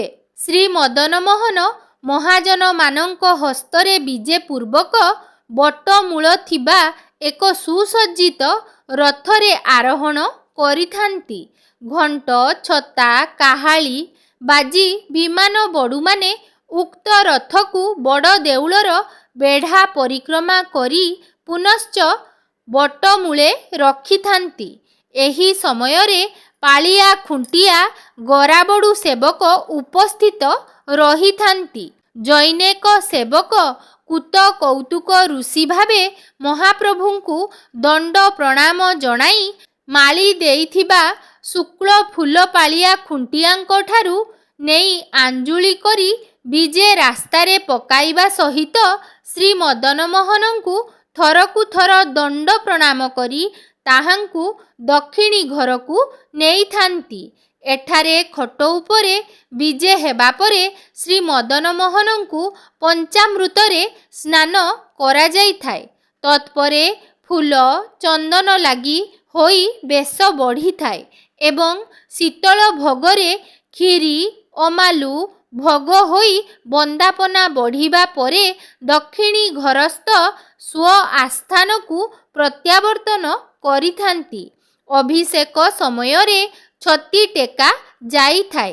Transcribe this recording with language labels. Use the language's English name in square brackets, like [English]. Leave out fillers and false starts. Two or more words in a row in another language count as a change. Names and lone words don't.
[Odia] ଶ୍ରୀ ମଦନ ମୋହନ ମହାଜନ ମାନଙ୍କ ହସ୍ତରେ ବିଜେ ପୂର୍ବକ ବଟମୂଳ ଥିବା ଏକ ସୁସଜ୍ଜିତ ରଥରେ ଆରୋହଣ କରିଥାନ୍ତି। ଘଣ୍ଟ ଛତା କାହାଳୀ ବାଜି ବିମାନ ବଡ଼ୁ ମାନେ ଉକ୍ତ ରଥକୁ ବଡ଼ ଦେଉଳର ବେଢ଼ା ପରିକ୍ରମା କରି ପୁନଶ୍ଚ ବଟମୂଳେ ରଖିଥାନ୍ତି। ଏହି ସମୟରେ ପାଳିଆ ଖୁଣ୍ଟିଆ ଗରାବଡ଼ୁ ସେବକ ଉପସ୍ଥିତ ରହିଥାନ୍ତି। ଜଣେକ ସେବକ କୁତ କୌତୁକ ଋଷି ଭାବେ ମହାପ୍ରଭୁଙ୍କୁ ଦଣ୍ଡ ପ୍ରଣାମ ଜଣାଇ ମାଳୀ ଦେଇଥିବା ଶୁକ୍ଳ ଫୁଲ ପାଳିଆ ଖୁଣ୍ଟିଆଙ୍କ ଠାରୁ ନେଇ ଆଞ୍ଜୁଳି କରି ବିଜେ ରାସ୍ତାରେ ପକାଇବା ସହିତ ଶ୍ରୀ ମଦନ ମୋହନଙ୍କୁ ଥରକୁ ଥର ଦଣ୍ଡ ପ୍ରଣାମ କରି ତାହାଙ୍କୁ ଦକ୍ଷିଣୀ ଘରକୁ ନେଇଥାନ୍ତି। ଏଠାରେ ଖଟ ଉପରେ ବିଜେ ହେବା ପରେ ଶ୍ରୀ ମଦନ ମୋହନଙ୍କୁ ପଞ୍ଚାମୃତରେ ସ୍ନାନ କରା ଯାଇଥାଏ। ତତ୍ପରେ ଫୁଲ ଚନ୍ଦନ ଲାଗି ହୋଇ ବେଶ ବଢ଼ି ଥାଏ ଏବଂ ଶୀତଳ ଭୋଗରେ ଖିରି ଅମାଲୁ ଭୋଗ ହୋଇ ବନ୍ଦାପନା ବଢ଼ିବା ପରେ ଦକ୍ଷିଣୀ ଘରସ୍ଥ ସ୍ୱ ଆସ୍ଥାନ କୁ ପ୍ରତ୍ୟାବର୍ତ୍ତନ କରିଥାନ୍ତି। ଅଭିଷେକ ସମୟରେ ଛତି ଟେକା ଯାଇ ଥାଏ।